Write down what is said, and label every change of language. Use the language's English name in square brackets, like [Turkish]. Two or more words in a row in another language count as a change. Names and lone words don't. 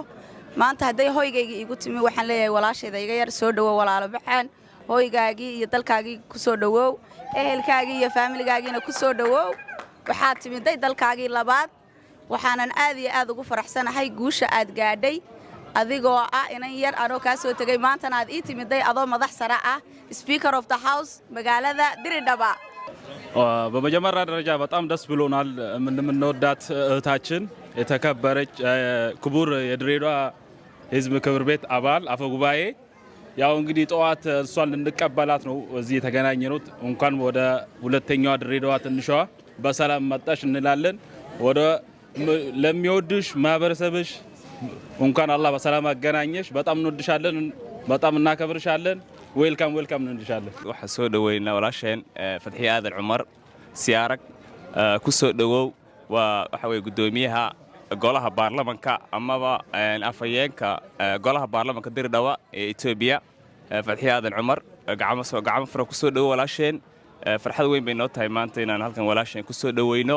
[Somali] maanta haday hoygayga igu timi waxaan leeyahay walaashayda iga yar soo dhawow walaalo baxaan hoygaagii iyo dalkaagii ku soo dhawow ehelkaagii iyo family-gaagiina ku soo dhawow. waxaad timiday dalkaagii labaad. waxaanan aad iyo aad ugu faraxsanahay guusha aad gaadhay adigoo ah inan yar anoo ka soo tagay maantana aad ii timiday adoo madax sare ah [English] Speaker of the House [Somali] magaalada Diridhaba. [Amharic] በመጀመሪያ ደረጃ በጣም ደስ ብሎናል። የምንወዳት እህታችን የተከበረች ክቡር የድሬዳዋ ሕዝብ ምክር ቤት አባል አፈ ጉባኤ ያው እንግዲህ ጠዋት እሷን ልንቀበላት ነው እዚህ የተገናኘነው። እንኳን ወደ ሁለተኛዋ ድሬዳዋ ትንሿ በሰላም መጣሽ እንላለን። ወደ ለሚወድሽ ማህበረሰብሽ እንኳን አላህ በሰላም አገናኘሽ። በጣም እንወድሻለን፣ በጣም እናከብርሻለን። welcome እንልሻለን። [Somali] waxaa soo dhaweynaa walaasheen Fatxiya Aadan Cumar Siyaarag ku soo dhawow. waxa way gudoomiyaha golaha baarlamaanka amaba afhayeenka golaha baarlamaanka Diridhaba ee Itoobiya Fatxiya Aadan Cumar. gacmo fara ku soo dhawow walaasheen. farxad weyn bay noo tahay maanta inaan halkan walaasheen ku soo dhaweyno.